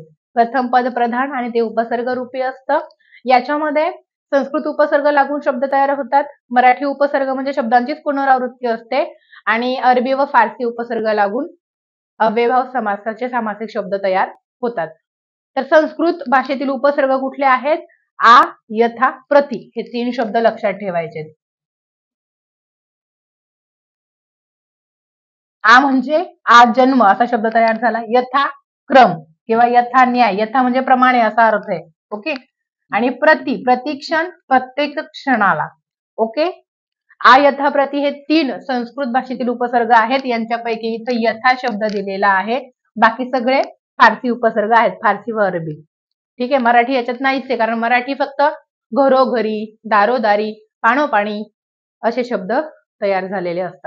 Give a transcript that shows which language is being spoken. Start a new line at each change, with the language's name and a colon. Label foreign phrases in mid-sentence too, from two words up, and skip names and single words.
Marathi: प्रथम पद प्रधान आणि ते उपसर्ग रूपी असतं. याच्यामध्ये संस्कृत उपसर्ग लागून शब्द तयार होतात. मराठी उपसर्ग म्हणजे शब्दांचीच पुनरावृत्ती असते आणि अरबी व फारसी उपसर्ग लागून अव्ययीभाव समासाचे सामासिक शब्द तयार होतात. तर संस्कृत भाषेतील उपसर्ग कुठले आहेत? आ, यथा, प्रति हे 3 शब्द लक्षात ठेवायचे. आ म्हणजे आज जन्म असा शब्द तयार झाला. यथा क्रम किंवा यथा न्याय, यथा म्हणजे प्रमाणे असा अर्थ आहे. ओके. आणि प्रतिक्षण, प्रत्येक क्षणाला. ओके. आ, यथा, प्रति हे 3 संस्कृत भाषेतील उपसर्ग आहेत. यांच्यापैकी इथं यथा शब्द दिलेला आहे. बाकी सगळे फारसी उपसर्ग आहेत, फारसी व अरबी. ठीक आहे. मराठी याच्यात नाहीच आहे, कारण मराठी फक्त घरोघरी, दारोदारी, पाणोपाणी असे शब्द तयार झालेले असतात.